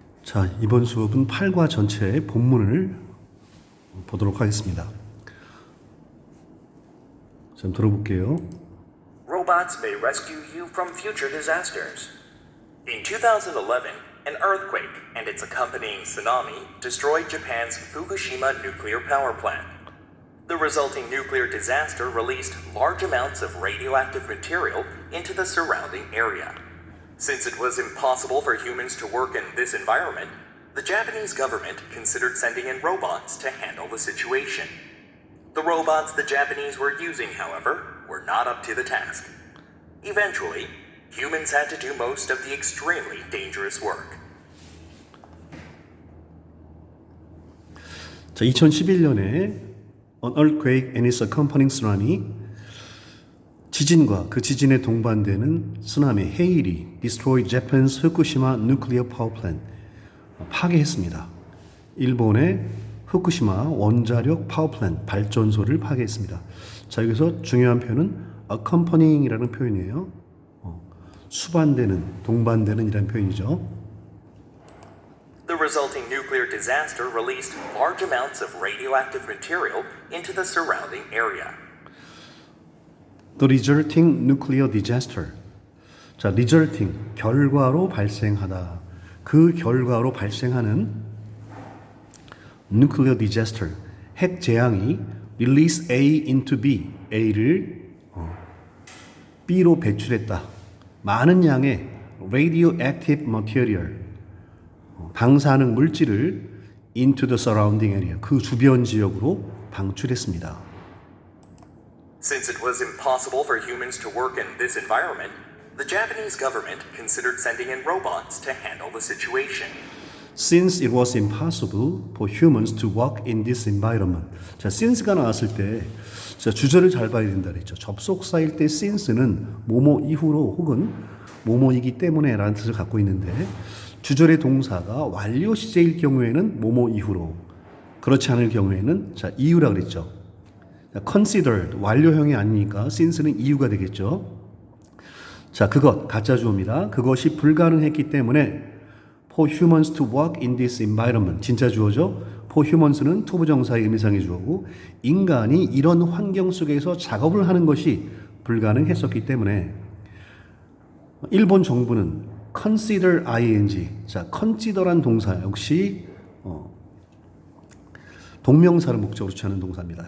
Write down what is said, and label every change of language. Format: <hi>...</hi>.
<ko>자, 이번 수업은 8과 전체의 본문을 보도록 하겠습니다. 좀 들어볼게요.</ko> <en>Robots may rescue you from future disasters. In 2011, an earthquake and its accompanying tsunami destroyed Japan's Fukushima nuclear power plant. The resulting nuclear disaster released large amounts of radioactive material into the surrounding area. Since it was impossible for humans to work in this environment, the Japanese government considered sending in robots to handle the situation. The robots the Japanese were using, however, were not up to the task. Eventually, humans had to do most of the extremely dangerous work.</en> <ko>자, 2011년에</ko> <en>An earthquake and its accompanying tsunami,</en> <ko>지진과 그 지진에 동반되는 쓰나미 헤일이</ko> <en>destroyed Japan's Fukushima nuclear power plant,</en> <ko>파괴했습니다. 일본의 후쿠시마 원자력 파워플랜트 발전소를 파괴했습니다. 자, 여기서 중요한 표현은 accompanying이라는 표현이에요. 수반되는, 동반되는 이라는 표현이죠.</ko> <en>The resulting nuclear disaster released large amounts of radioactive material into the surrounding area. The resulting nuclear disaster.</en> <ko>자, resulting, 결과로 발생하다. 그 결과로 발생하는 nuclear disaster, 핵 재앙이</ko> <en>release A into B,</en> <ko>A를 B로 배출했다. 많은 양의</ko> <en>radioactive material,</en> <ko>방사능 물질을</ko> <en>into the surrounding area,</en> <ko>그 주변 지역으로 방출했습니다.</ko> <en>Since it was impossible for humans to work in this environment, the Japanese government considered sending in robots to handle the situation. Since it was impossible for humans to work in this environment.</en> <ko>자, since가 나왔을 때 자, 주절을 잘 봐야 된다 그랬죠. 접속사일 때 since는 뭐뭐 이후로 혹은 뭐뭐이기 때문에 라는 뜻을 갖고 있는데 주절의 동사가 완료 시제일 경우에는 뭐뭐 이후로, 그렇지 않을 경우에는 자, 이유라 그랬죠. considered 완료형이 아니니까 since는 이유가 되겠죠. 자, 그것 가짜 주어입니다. 그것이 불가능했기 때문에</ko> <en>for humans to work in this environment</en> <ko>진짜 주어죠. for humans는 to 부정사의 의미상의 주어고 인간이 이런 환경 속에서 작업을 하는 것이 불가능했었기 때문에 일본 정부는 consider ing 자, consider란 동사 역시 동명사를 목적으로 취하는 동사입니다.</ko>